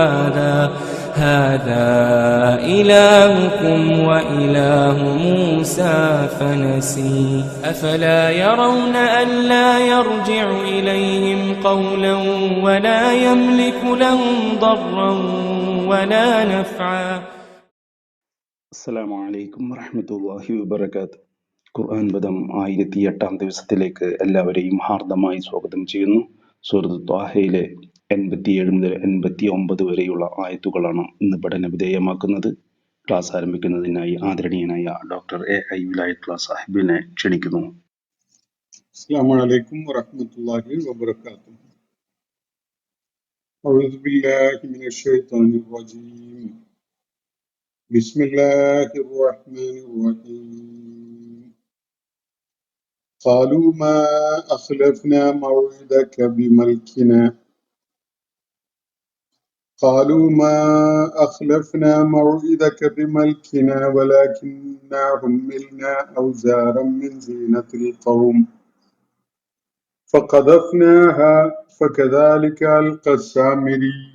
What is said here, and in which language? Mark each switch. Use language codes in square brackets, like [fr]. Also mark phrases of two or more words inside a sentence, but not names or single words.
[ar] هذا إلهكم وإله موسى فنسي أفلا يرون ألا يرجع إليهم قولا ولا يملك لهم ضرا ولا نفعا. السلام عليكم ورحمة الله وبركاته. [ml] ഖുർആൻ പദം 1008 ദിവസത്തിലേക്ക് എല്ലാവരെയും ഹാർദമായി സ്വാഗതം ചെയ്യുന്നു. സൂറത്ത് ത്വാഹയിലെ 87 മുതൽ 89 വരെയുള്ള ആയത്തുകളാണ് ഇന്ന് പഠന വിധേയമാക്കുന്നത്. ക്ലാസ് ആരംഭിക്കുന്നതിനായി ആദരണീയനായ ഡോക്ടർ എ വിലായത്തുള്ള സാഹിബിനെ ക്ഷണിക്കുന്നു. [ar] السلام عليكم ورحمة الله وبركاته. أعوذ بالله من الشيطان الرجيم. بسم الله الرحمن الرحيم. قالوا ما أخلفنا موعدك بملكنا ولكننا حملنا أوزارا من زينة القوم فقذفناها فكذلك ألقى السامري